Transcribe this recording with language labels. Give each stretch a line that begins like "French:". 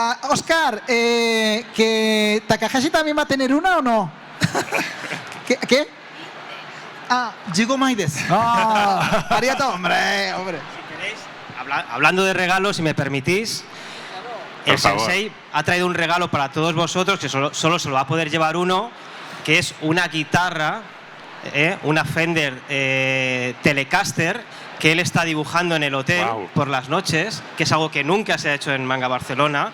Spanish: Óscar, ¿que Takahashi también va a tener una o no? ¿Qué?
Japanese: 15 枚です。ありがとう、
Spanish: hombre. Si queréis, hablando de regalos, si me permitís, el sensei ha traído un regalo para todos vosotros que solo se lo va a poder llevar uno, que es una guitarra, una Fender Telecaster que él está dibujando en el hotel por las noches, que es algo que nunca se ha hecho en Manga Barcelona.